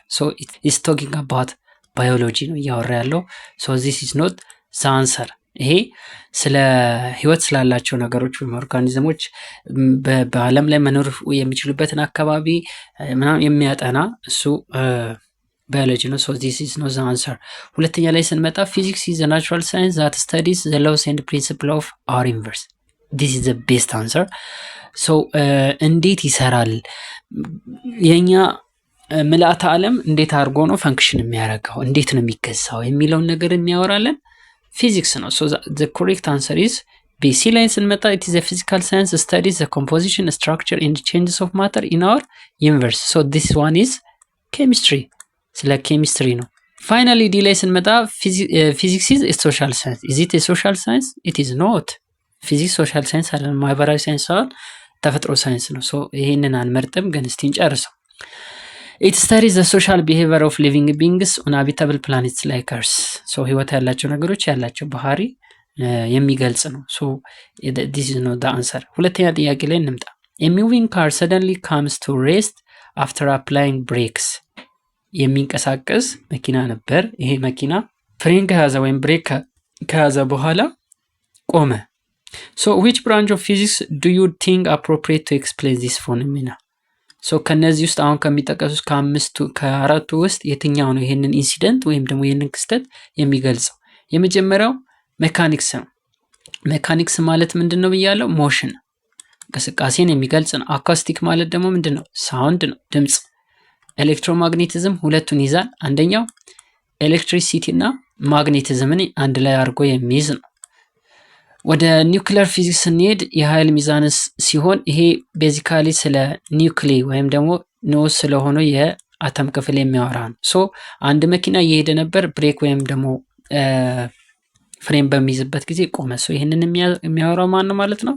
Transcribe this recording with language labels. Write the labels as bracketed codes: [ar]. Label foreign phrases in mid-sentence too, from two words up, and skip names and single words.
[en] So it's talking about biology [am] ነው እያወራ ያለው። [en] So this is not the answer። [am] ይሄ ስለ ህይወት ስላላቸው ነገሮች ወይም ኦርጋኒዝሞች በዓለም ላይ መኖር የሚችሉበትን አካባቢ ምናምን የሚያጠና እሱ ባዮሎጂ ነው። [en] So this is not the answer። [am] ሁለተኛ ላይ ስንመጣ [en] Physics is the natural science that studies the laws and principle of our universe this is the best answer። [am] ሶ እንዴት ይሰራል የኛ ምልአተ ዓለም እንዴት አድርጎ ነው ፈንክሽን የሚያደርገው እንዴት ነው የሚገዛው የሚለውን ነገር የሚያወራለን ፊዚክስ ነው። [en] So the correct answer is B [am] ሲ ላይ ስንመጣ [en] it is a physical science studies the composition, structure and changes of matter in our universe. so this one is chemistry. [am] ስለ ኬሚስትሪ ነው። ፋይናሊ ዲ ላይ ስንመጣ ፊዚክስ [en] is a social science. is it a social science? it is not. [am] ፊዚክስ ሶሻል ሳይንስ አይደለም፣ ማህበራዊ ሳይንስ ሳይሆን ተፈጥሮ ሳይንስ ነው። ሶ ይሄንን አንመርጥም፣ ግን እስቲ እንጨርሰው። [en] it studies the social behavior of living beings on habitable planets like Earth. [am] ሶ ህይወት ያላቸው ነገሮች ያላቸው ባህሪ የሚገልጽ ነው። [en] ሶ this is not the answer። [am] ሁለተኛ ጥያቄ ላይ እንምጣ። [en] a moving car suddenly comes to rest after applying brakes. [am] የሚንቀሳቀስ መኪና ነበር። ይሄ መኪና ፍሬን ከያዘ ወይም ብሬክ ከያዘ በኋላ ቆመ። [en] so which branch of physics do you think appropriate to explain this phenomena? [am] so ከነዚህ ውስጥ አሁን ከሚጠቀሱት ከአራቱ ውስጥ የትኛው ነው ይሄንን ኢንሲደንት ወይም ደግሞ ይሄንን ክስተት የሚገልጸው? የመጀመሪያው ሜካኒክስ ነው። ሜካኒክስ ማለት ምንድነው ብያለው? ሞሽን እንቅስቃሴን የሚገልጽ ነው። አካስቲክ ማለት ደግሞ ምንድነው? ሳውንድ ነው፣ ድምጽ። ኤሌክትሮማግኔቲዝም ሁለቱን ይዛል። አንደኛው ኤሌክትሪሲቲ እና ማግኔቲዝምን አንድ ላይ አድርጎ የሚይዝ ነው። ወደ [en] nuclear physics [am] ስንሄድ የኃይል ሚዛንስ ሲሆን ይሄ ቤዚካሊ ስለ ኒውክሊ ወይም ደግሞ ንዑስ ስለሆነ የአተም ክፍል የሚያወራ ነው። ሶ አንድ መኪና እየሄደ ነበር፣ ብሬክ ወይም ደግሞ ፍሬም በሚይዝበት ጊዜ ቆመ። ሶ ይሄንን የሚያወራው ማን ነው ማለት ነው?